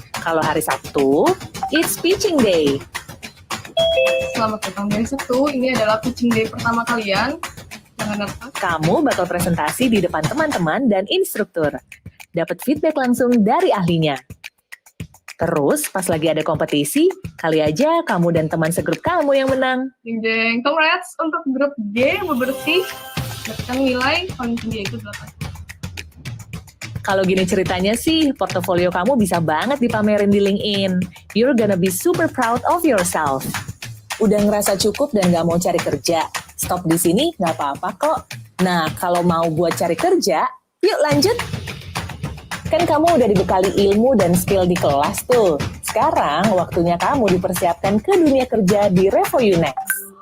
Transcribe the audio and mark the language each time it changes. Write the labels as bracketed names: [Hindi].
[Indonesian] Kalau hari Sabtu, [English] it's pitching day. [Indonesian] Selamat datang di hari Sabtu, ini adalah pitching day pertama kalian. Jangan lupa. Kamu bakal presentasi di depan teman-teman dan instruktur. Dapat feedback langsung dari ahlinya. Terus, pas lagi ada kompetisi, kali aja kamu dan teman segrup kamu yang menang. Jeng-jeng, congrats untuk grup G bebersih. Dapatkan nilai paling tinggi yaitu 8. Kalau gini ceritanya sih, portofolio kamu bisa banget dipamerin di LinkedIn. [English] You're gonna be super proud of yourself. [Indonesian] Udah ngerasa cukup dan nggak mau cari kerja? Stop di sini nggak apa-apa kok. Nah, kalau mau buat cari kerja, yuk lanjut. Kan kamu udah dibekali ilmu dan skill di kelas tuh. Sekarang waktunya kamu dipersiapkan ke dunia kerja di Revoyu Next.